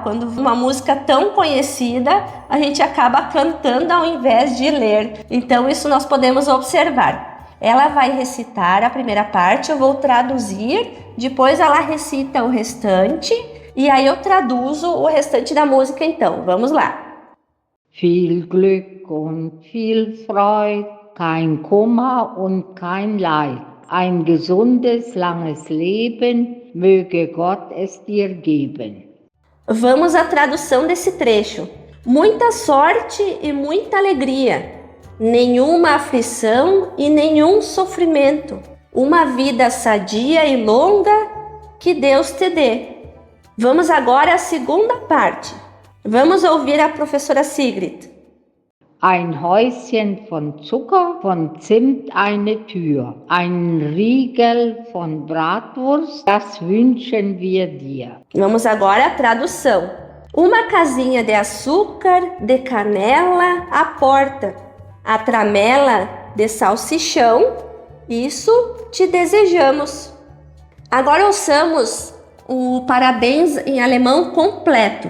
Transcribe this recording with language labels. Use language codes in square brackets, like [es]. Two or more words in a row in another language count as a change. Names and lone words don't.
[pt] Quando uma música tão conhecida, a gente acaba cantando ao invés de ler. Então isso nós podemos observar. Ela vai recitar a primeira parte, eu vou traduzir, depois ela recita o restante e aí eu traduzo o restante da música então. Vamos lá. [de] Viel Glück und viel Freude, kein Kummer und kein Leid. Ein gesundes, langes Leben, möge Gott es dir geben. [pt] Vamos à tradução desse trecho. Muita sorte e muita alegria. Nenhuma aflição e nenhum sofrimento. Uma vida sadia e longa que Deus te dê. Vamos agora à segunda parte. Vamos ouvir a professora Sigrid. [de] Ein Häuschen von Zucker, von Zimt eine Tür. Ein Riegel von Bratwurst, das wünschen wir dir. [pt] Vamos agora à tradução. Uma casinha de açúcar, de canela, à porta. A tramela de salsichão, isso te desejamos. Agora ouçamos o parabéns em alemão completo.